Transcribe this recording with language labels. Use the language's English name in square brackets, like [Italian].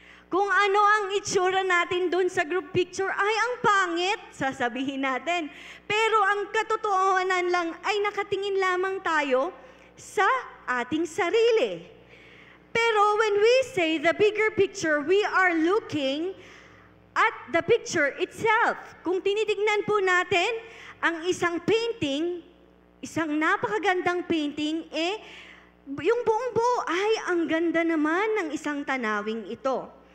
[Filipino] Kung ano ang itsura natin doon sa group picture, ay ang pangit, sasabihin natin. Pero ang katotohanan lang ay nakatingin lamang tayo sa ating sarili. [English] Pero when we say the bigger picture, we are looking at the picture itself. [Filipino] Kung tinitignan po natin ang isang painting, isang napakagandang painting, yung buong buo ay ang ganda naman ng isang tanawing ito.